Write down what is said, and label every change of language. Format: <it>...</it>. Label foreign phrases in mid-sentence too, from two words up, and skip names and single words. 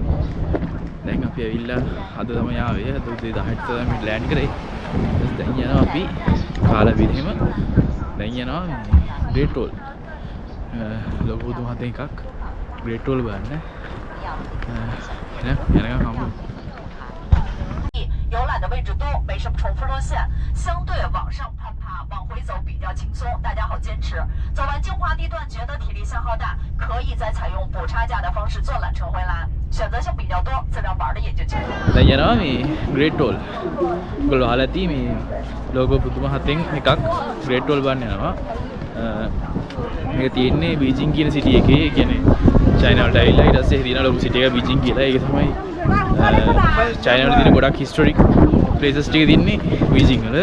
<si>දැන් අපි ඇවිල්ලා අද තමයි ආවේ. අද උදේ 10ට තමයි ලෑන්ඩ් කරේ. දැන් යනවා අපි කාලා බිරීම දැන් යනවා ග්‍රේට් වෝල් ලොකු දුමහත් එකක් ග්‍රේට් වෝල් බලන්න යනකම් හම්බ</si> <zh>游览的位置多，没什么重复路线，相对往上攀爬，往回走比较轻松，大家好坚持。走完精华地段觉得体力消耗大，可以再采用补差价的方式坐缆车回来，选择性比较多，自然玩的也就轻松。</zh> <si>දැන් යනවා මේ ග්‍රේට් වෝල්. ඔයගොල්ලෝ අහලා ඇති මේ ලෝකෝ පුදුමහතෙන් එකක් ග්‍රේට් වෝල් බලන්න යනවා. මේක තියෙන්නේ බීජිං කියන සිටි එකේ. ඒ කියන්නේ චයිනා වලට ඇවිල්ලා ඊට පස්සේ තියෙන ලොකු සිටි එක බීජිං කියලා. ඒක තමයි චයිනා වල තියෙන ගොඩක්</si> <en>historic places</en> <si>ටික තියෙන්නේ බීජිං වල.</si>